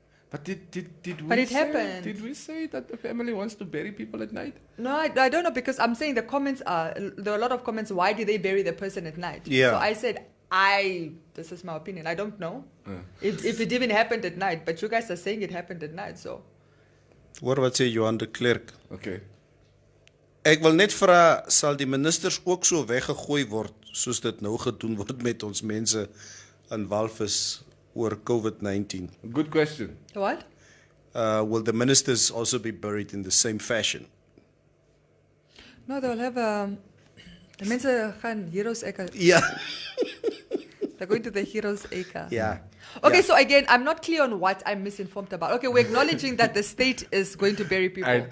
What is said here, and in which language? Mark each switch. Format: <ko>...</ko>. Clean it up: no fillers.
<en>But it happened. Did we say that the family wants to bury people at night? No, I don't know, because I'm saying the comments are, there are a lot of comments, why did they bury the person at night? Yeah. So I said, this is my opinion, I don't know if it even happened at night, but you guys are saying it happened at night, so. What about say Johan de Klerk? Okay.</en> <af>Ek wil net vra, sal die ministers ook so weggegooi word soos dit nou gedoen word met ons mense in Walvis oor COVID-19?</af> <en>Good question. What? Will the ministers also be buried in the same fashion? No, they'll have the</en> <af>mense gaan</af> <en>Heroes Acre. Yeah. They're going to the Heroes Acre. Yeah. Okay, so again, I'm not clear on what I'm misinformed about. Okay, we're acknowledging that the state is going to bury people.</en>